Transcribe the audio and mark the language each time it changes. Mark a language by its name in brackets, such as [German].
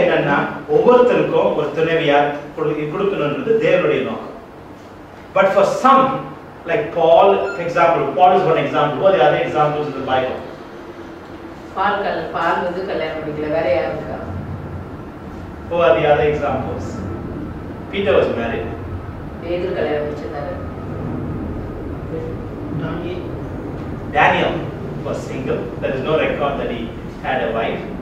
[Tamil] என்னன்னா ஒவ்வொருத்தருக்கும் ஒரு துணைவியார் கொடுக்கணும்ன்றது தேவனுடைய நோக்கம். [English] But for some, like Paul, for example, Paul is one example. What are the other examples in the Bible? [Tamil] பால் வந்து கல்யாணம் முடிக்கல, வேற யாரும் இருக்கா? [English] Who are the other examples? Peter was married. [Tamil] பேதுரு கல்யாணம் முடிச்சிருந்தாரு. [English] Daniel was single. There is no record that he had a wife.